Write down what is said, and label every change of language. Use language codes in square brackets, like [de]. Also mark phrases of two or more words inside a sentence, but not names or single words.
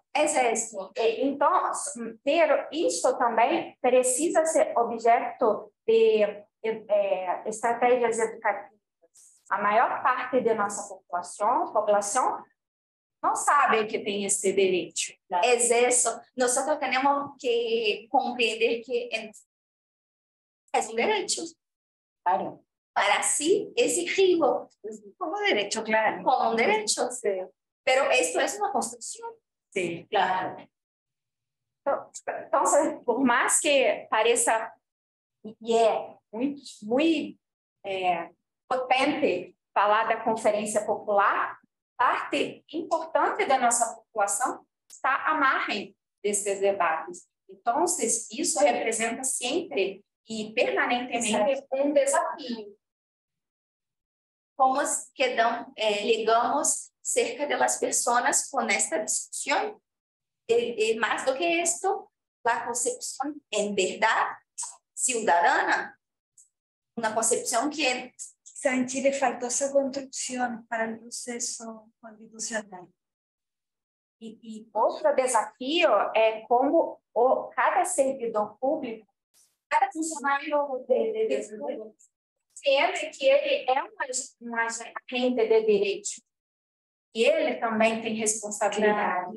[pt] Exército. Então, isso também precisa ser objeto de estratégias educativas. A maior parte de nossa população não sabe que tem esse direito. [es] Es eso. Nosotros tenemos que comprender que es un derecho. Claro. Para sí exigirlo. Como derecho, claro. Como un derecho. Sí. Pero esto es una construcción. Sí, claro. [pt] Então, por mais que pareça muito potente falar da Conferência Popular, parte importante da nossa população está à margem desses debates. Então, isso representa sempre e permanentemente um desafio. [es] ¿Cómo llegamos cerca de las personas con esta discusión? Más do que esto, la concepción en verdad ciudadana, una concepción que... Quizá en Chile faltó esa construcción para el proceso constitucional. [pt] E outro desafio é como cada servidor público, cada funcionário entende que ele é um agente de direito. E ele também tem responsabilidades.